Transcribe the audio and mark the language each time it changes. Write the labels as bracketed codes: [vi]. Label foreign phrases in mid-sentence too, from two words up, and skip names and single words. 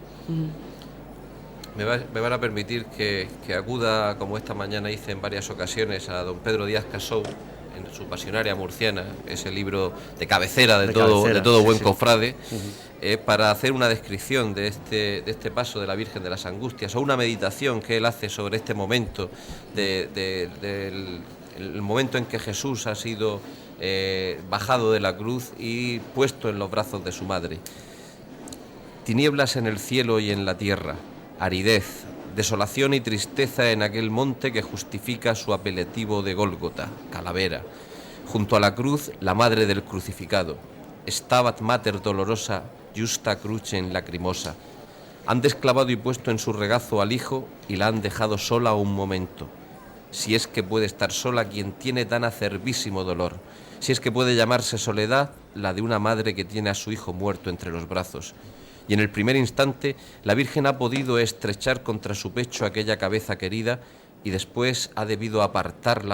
[es] Me van a permitir que acuda, como esta mañana hice en varias ocasiones, a don Pedro Díaz Casou, en su Pasionaria Murciana, ese libro de cabecera de todo buen cofrade, para hacer una descripción de este paso de la Virgen de las Angustias, o una meditación que él hace sobre este momento, el momento en que Jesús ha sido bajado de la cruz y puesto en los brazos de su madre. Tinieblas en el cielo y en la tierra, aridez, desolación y tristeza en aquel monte que justifica su apelativo de Gólgota, calavera. Junto a la cruz, la madre del crucificado. [la] Stabat Mater dolorosa, justa crucem lacrimosa. [es] Han desclavado y puesto en su regazo al hijo y la han dejado sola un momento. Si es que puede estar sola quien tiene tan acerbísimo dolor, si es que puede llamarse soledad la de una madre que tiene a su hijo muerto entre los brazos. Y en el primer instante la Virgen ha podido estrechar contra su pecho aquella cabeza querida y después ha debido apartarla